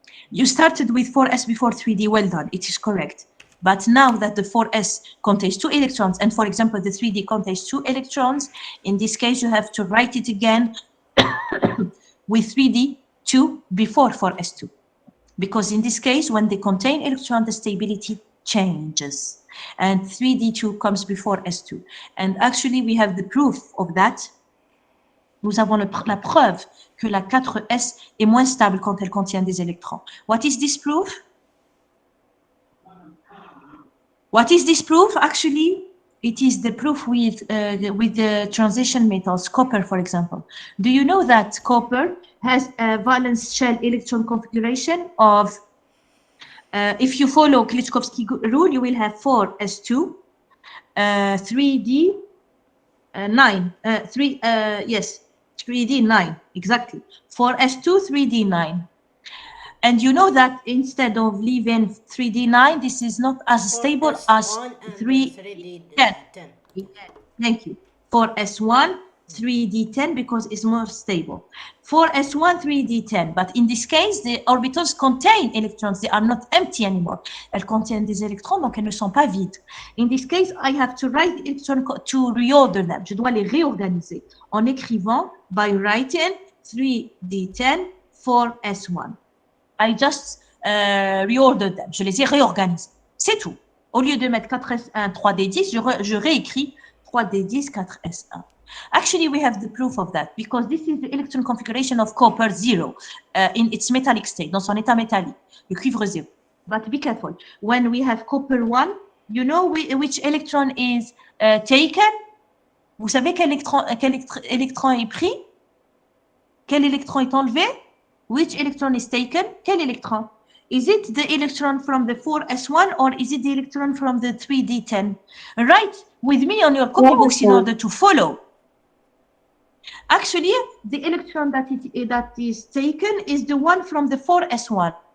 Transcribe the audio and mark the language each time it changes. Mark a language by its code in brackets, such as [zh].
[en] You started with 4s before 3d, well done, it is correct. But now that the 4s contains 2 electrons, and for example, the 3d contains 2 electrons, in this case, you have to write it again with 3d 2 before 4s2. Because in this case, when they contain electron, the stability changes. And 3d2 comes before s2. And actually, we have the proof of that. [fr] Nous avons la preuve que la 4s est moins stable quand elle contient des électrons. [en] What is this proof? What is this proof? Actually, it is the proof with the transition metals, copper, for example. Do you know that copper has a valence shell electron configuration of, if you follow Klitschkovsky rule, you will have 4s2, 3d, 9, 3d 9, exactly. 4s2, 3d 9. And you know that instead of leaving 3d9, this is not as stable as 3d10. Thank you. For S1, 3d10 because it's more stable. For S1, 3d10, but in this case, the orbitals contain electrons. They are not empty anymore. [fr] Elles contiennent des électrons, donc elles ne sont pas vides. [en] In this case, I have to write the electron to reorder them. [fr] Je dois les réorganiser en écrivant [en] by writing [fr] 3d10 for S1. [en] I just reordered them. [fr] Je les ai réorganisés. C'est tout. Au lieu de mettre 4s1, 3d10, je réécris 3d10, 4s1. [en] Actually, we have the proof of that because this is the electron configuration of copper 0 in its metallic state, [fr] dans son état métallique, le cuivre 0. [en] But be careful. When we have copper 1, you know which electron is taken? [fr] Vous savez quel électron est pris? Quel électron est enlevé? [en] Which electron is taken? [fr] Quel électron? [en] Is it the electron from the 4s1 or is it the electron from the 3d10? Write with me on your copybooks in order to follow. Actually, the electron that is taken is the one from the 4s1.